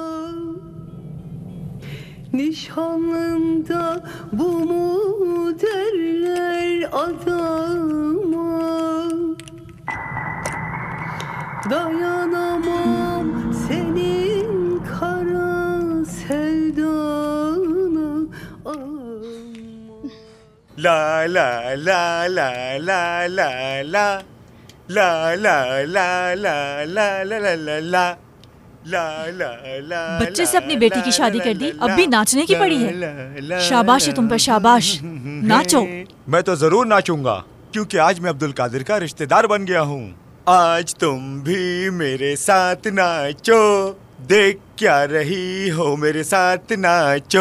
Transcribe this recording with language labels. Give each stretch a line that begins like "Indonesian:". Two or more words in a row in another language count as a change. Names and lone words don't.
Turkish: Nişanlında bu mu derler adama. Dayanamam senin kara sevdana. La la la la la la la la la la la la la la la la ला ला।
Hindi: बच्चे से अपनी बेटी की शादी कर दी, अब भी नाचने की पड़ी है। शाबाश है तुम पर, शाबाश। नाचो। मैं तो जरूर नाचूंगा, क्योंकि आज मैं अब्दुल कादिर का रिश्तेदार बन गया हूँ। आज तुम भी मेरे साथ नाचो, देख क्या रही हो मेरे साथ नाचो।